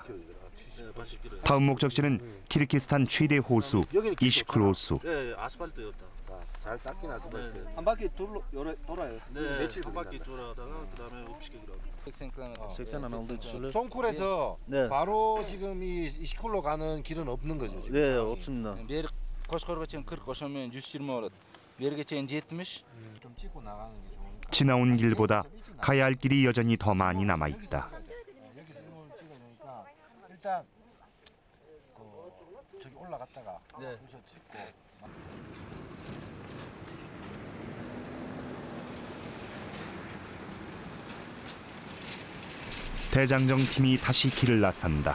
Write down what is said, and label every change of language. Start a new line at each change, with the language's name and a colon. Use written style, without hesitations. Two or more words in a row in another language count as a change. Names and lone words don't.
Korean: 다음 목적지는 키르기스탄 최대 호수 이시클 호수. 잘 닦인 아스팔트. 한 바퀴 돌아요. 네, 며칠 한 바퀴 돌아다가 그다음에 50km. 송콜에서 네. 바로 지금 이 이시클로 가는 길은 없는 거죠 지금. 네, 없습니다.
Kyrgyz: Бері Қошқарға чейін 40, ошонымен 120 болады. Беріге чейін 70.
Korean: 좀 찍고 나가는 게 좋으니까. 지나온 길보다 가야 할 길이 여전히 더 많이 남아 있다. 여기서 일본을 찍어놓으니까 일단 저기 올라갔다가 여기서 찍고. 대장정 팀이 다시 길을 나선다.